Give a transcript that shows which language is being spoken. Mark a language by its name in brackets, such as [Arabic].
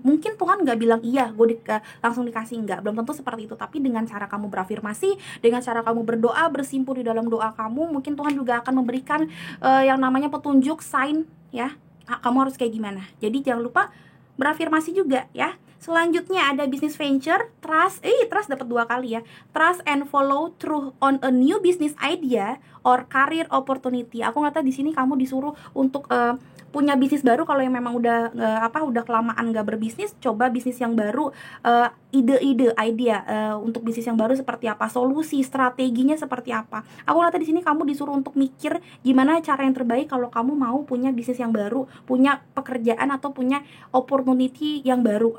[Indonesian] Mungkin Tuhan nggak bilang iya, langsung dikasih, enggak, belum tentu seperti itu. Tapi dengan cara kamu berafirmasi, dengan cara kamu berdoa, bersimpuh di dalam doa kamu, mungkin Tuhan juga akan memberikan yang namanya petunjuk, sign ya, kamu harus kayak gimana. Jadi jangan lupa berafirmasi juga ya. Selanjutnya ada business venture, trust dapat 2 kali ya. [English] Trust and follow through on a new business idea or career opportunity. [Indonesian] Aku ngeliatnya di sini kamu disuruh untuk punya bisnis baru. Kalau yang memang udah kelamaan nggak berbisnis, coba bisnis yang baru, ide-ide, idea untuk bisnis yang baru seperti apa, solusi, strateginya seperti apa. Aku lihat di sini kamu disuruh untuk mikir gimana cara yang terbaik kalau kamu mau punya bisnis yang baru, punya pekerjaan atau punya opportunity yang baru.